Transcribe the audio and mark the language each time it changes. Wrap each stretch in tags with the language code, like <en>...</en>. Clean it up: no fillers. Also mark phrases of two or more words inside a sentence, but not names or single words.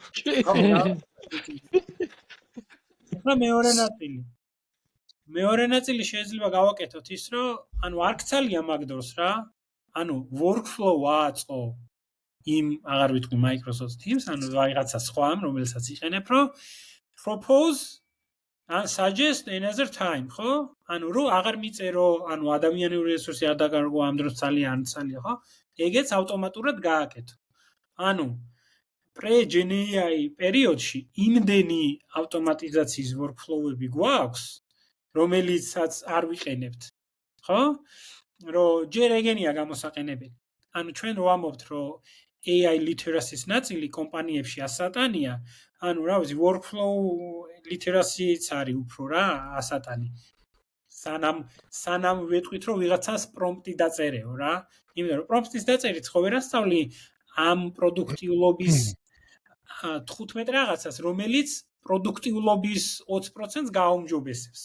<ka>და მეორე ნაწილი შეიძლება გავაკეთოთ ის, რომ ანუ არ გცალია მაგ დროს რა, ანუ workflow აწყო იმ აღარ ვიტყვი Microsoft Teams, ანუ რაღაცა სხვა, რომელსაც იყენებ, რომ</ka> <en>propose and suggest another time,</en> <ka>ხო? ანუ რო აღარ მიწერო, ანუ ადამიანური რესურსი არ დაგარგო ამ დროს ძალიან ხო? ეგეც ავტომატურად გააკეთო. ანუ</ka> <en>pre-Gen AI</en> <ka>პერიოდში იმდენი ავტომატიზაციის workflow-ები გვაქვს, რომელიცაც არ ვიყენებთ, ხო? რომ ჯერ ეგენია გამოსაყენებელი. ანუ ჩვენ რო ამობთ, რომ</ka> <en>AI literacy-</en> <ka>ის ნაწილი კომპანიებში ასატანია, ანუ რა ვიცი,</ka> <en>workflow literacy-</en> <ka>იც არის უფრო რა, ასატანი. სანამ ვეთქვით, რომ ვიღაცას პრომპტი დაწერეო რა. იმიტომ რომ პრომპტის დაწერით ხო ვერ ასწავლი ამ პროდუქტიულობის 15 რაღაცას, რომელიც პროდუქტიულობის 20%-ს გააუმჯობესებს.</ka>